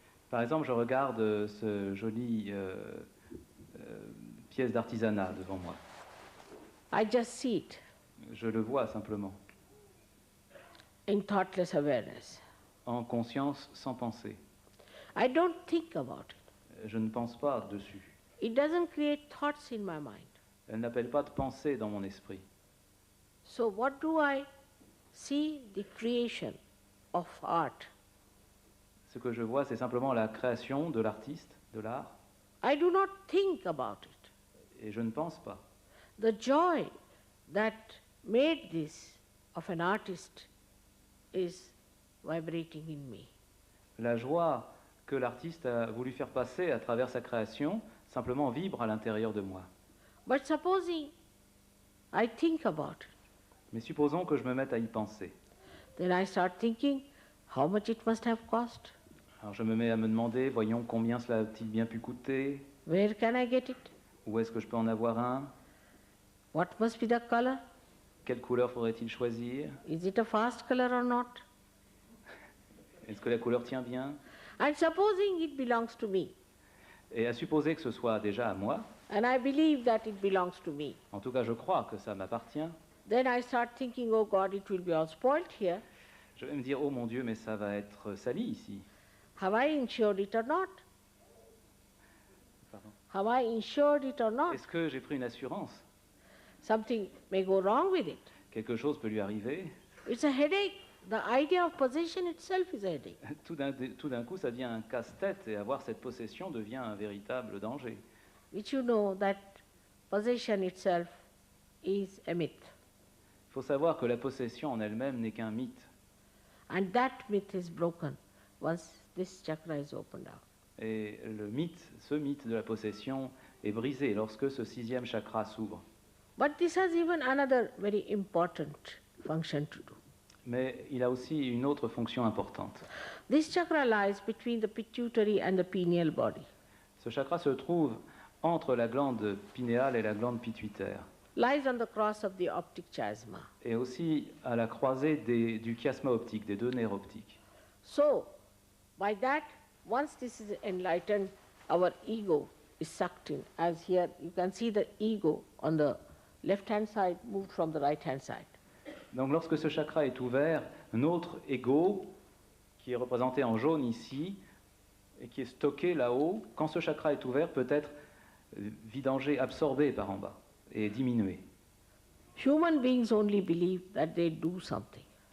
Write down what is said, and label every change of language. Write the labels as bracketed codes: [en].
[fr] Par exemple, je regarde ce joli pièce d'artisanat devant moi. [en] I just see it [fr] Je le vois simplement, [en] in thoughtless awareness. [fr] en conscience, sans penser. [en] I don't think about it. [fr] Je ne pense pas dessus. [en] It doesn't create thoughts in my mind. [fr] Elle n'appelle pas de pensée dans mon esprit. [en] So what do I see? The creation of art. [fr] Ce que je vois, c'est simplement la création de l'artiste, de l'art, [en] I do not think about it. [fr] et je ne pense pas. [en] The joy that made this of an artist is vibrating in me. [fr] La joie que l'artiste a voulu faire passer à travers sa création simplement vibre à l'intérieur de moi. [en] But supposing I think about it, [fr] Mais supposons que je me mette à y penser. [en] then I start thinking how much it must have cost. [fr] Alors je me mets à me demander, voyons combien cela a-t-il bien pu coûter, [en] Where can I get it? [fr] où est-ce que je peux en avoir un, [en] What must be the color? [fr] quelle couleur faudrait-il choisir, [en] Is it a fast color or not? [fr] est-ce que la couleur tient bien, [en] And supposing it belongs to me, [fr] et à supposer que ce soit déjà à moi, [en] and I believe that it belongs to me, [fr] en tout cas je crois que ça m'appartient, [en] then I start thinking, oh God, it will be all spoiled here. [fr] je vais me dire, oh mon Dieu, mais ça va être sali ici. [en] Have I insured it or not? [fr] Pardon. [en] Have I insured it or not? [fr] Est-ce que j'ai pris une assurance? [en] Something may go wrong with it. Quelque chose peut lui arriver. It's a headache. The idea of possession itself is a headache. [fr] Tout d'un coup, ça devient un casse-tête et avoir cette possession devient un véritable danger. [en] Which you know that possession itself is a myth. [fr] Il faut savoir que la possession en elle-même n'est qu'un mythe. [en] And that myth is broken once this chakra is opened out. [fr] Et ce mythe de la possession est brisé lorsque ce sixième chakra s'ouvre. [en] But this has even another very important function to do. [fr] Mais il a aussi une autre fonction importante. [en] This chakra lies between the pituitary and the pineal body. [fr] Ce chakra se trouve entre la glande pinéale et la glande pituitaire, [en] Lies on the cross of the optic chiasma. [fr] et aussi à la croisée du chiasma optique, des deux nerfs optiques. [en] So, by that, once this is enlightened, our ego is sucked in. As here, you can see the ego on the left-hand side moved from the right-hand side. [fr] Donc lorsque ce chakra est ouvert, notre ego, qui est représenté en jaune ici, et qui est stocké là-haut, quand ce chakra est ouvert, peut être vidangé, absorbé par en bas, et diminué. [en] Human beings only believe that they do something.